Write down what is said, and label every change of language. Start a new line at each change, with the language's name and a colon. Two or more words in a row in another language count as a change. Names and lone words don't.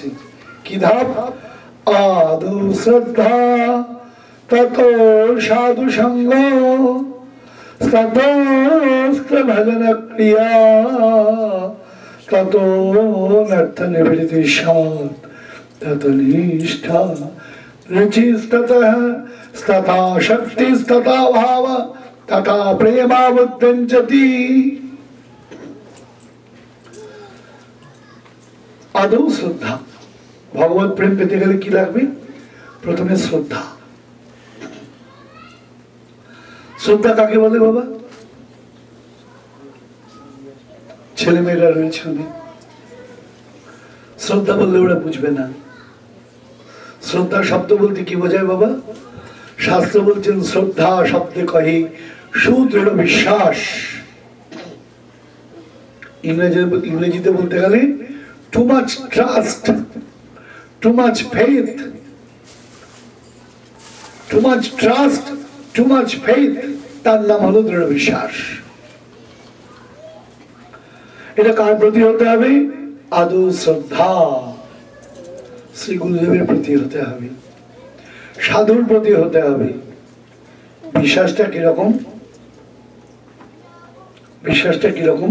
Bangla: কি ধাপ?
Sanskrit: আদৌ শ্রদ্ধা, ততো সাধু সঙ্গ, ততোস্ত ভজন ক্রিয়া, ততো নর্থ নিবেদিত সাধ, তত নিষ্ঠা रुचिस्ततः तथा शक्तिस्तथा भाव तथा प्रेमावुद्यञ्चति। आदौ श्रद्धा।
Bangla: ভগবৎ প্রেম পেতে গেলে কি লাগবে? প্রথমে শ্রদ্ধা। শ্রদ্ধা কাকে বলে বাবা? ছেলে মেয়েরা রয়েছে, শ্রদ্ধা বললে ওরা বুঝবে না। শ্রদ্ধা শব্দ বলতে কি বোঝায় বাবা? শাস্ত্র বলছেন শ্রদ্ধা শব্দে কহে সুদৃঢ় বিশ্বাস। ইংরেজিতে বলতে গেলে
English: too much trust, too much faith, too much trust, too much faith,
Bangla: তার নাম হলো দৃঢ় বিশ্বাস। এটা কার প্রতি হতে হবে? আদৌ শ্রদ্ধা শ্রী গুরুদেবের প্রতি হতে হবে, সাধুর প্রতি হতে হবে। বিশ্বাসটা কিরকম? বিশ্বাসটা কিরকম?